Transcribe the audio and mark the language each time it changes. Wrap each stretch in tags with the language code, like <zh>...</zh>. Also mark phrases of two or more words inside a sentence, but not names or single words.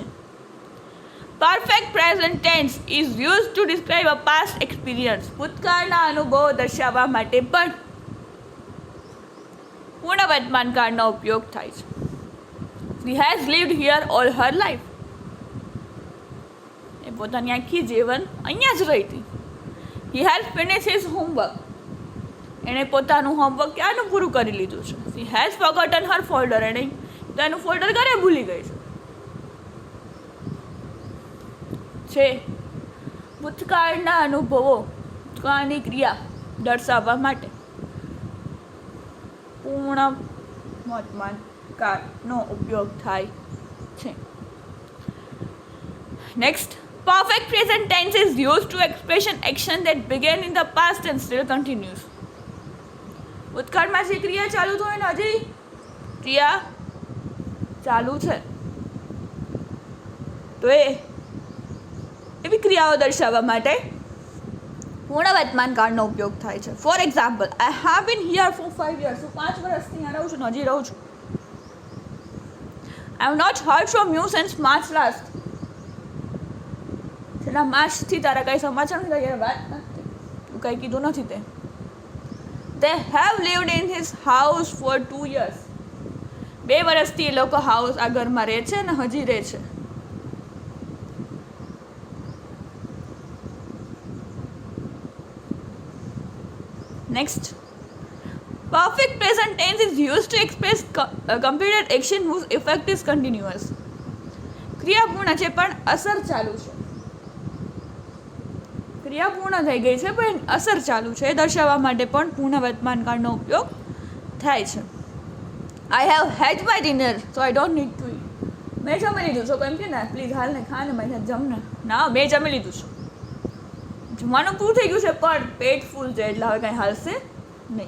<en>Perfect present tense is use to describe a past experience.</en> <gu>ભૂતકાળના અનુભવો દર્શાવવા માટે પણ પૂર્ણ વર્તમાન કાળનો ઉપયોગ થાય છે.</gu> <en>She has lived here all her life.</en> <gu>એ પોતાની આખી જીવન અહીંયા જ રહી હતી.</gu> <en>He has finished his homework.</en> <gu>એણે પોતાનું હોમવર્ક ક્યાંનું પૂરું કરી લીધું છે.</gu> <en>She has forgotten her folder.</en> <gu>એણે તેનું ફોલ્ડર ઘરે ભૂલી ગઈ છે. ભૂતકાળના અનુભવો, ભૂતકાળની ક્રિયા દર્શાવવા માટે પૂર્ણ વર્તમાન કાળનો ઉપયોગ થાય છે. નેક્સ્ટ,</gu> <en>perfect present tense is used to express an action that began in the past and still continues.</en> <gu>ભૂતકાળમાં જે ક્રિયા ચાલુ થાય ને હજી ક્રિયા ચાલુ છે, તો એવી ક્રિયાઓ દર્શાવવા માટે પૂર્ણ વર્તમાન કાળનો ઉપયોગ થાય છે.</gu> <en>For example, I have been here for 5 years.</en> <gu>હું 5 વર્ષથી અહીંયા રહું છું, હજી રહું છું.</gu> <en>I have not heard from you since March last.</en> <gu>છેલ્લા માર્ચથી તારા કંઈ સમાચાર નથી થયા, વાત નથી, તું કંઈ કીધું નથી તે.</gu> <en>They have lived in his house for 2 years.</en> <gu>2 વર્ષથી એ લોકો આ ઘરમાં રહે છે અને હજી રહે છે.</gu> <en>Next, perfect present tense is used to express a completed action whose effect is continuous.</en> <gu>ક્રિયા પૂર્ણ છે પણ અસર ચાલુ છે. ક્રિયા પૂર્ણ થઈ ગઈ છે પણ અસર ચાલુ છે, એ દર્શાવવા માટે પણ પૂર્ણ વર્તમાન કાળનો ઉપયોગ થાય છે.</gu> <en>I have had my dinner so I don't need to eat.</en> <gu>મેં જમી લીધું છે, એમ કે ને પ્લીઝ હાલ ને ખા ને મેં જમને ના, મેં જમી લીધું છે, જમવાનું પૂરું થઈ ગયું છે પણ પેટ ફૂલ છે એટલે હવે કંઈ હાલશે નહીં.</gu>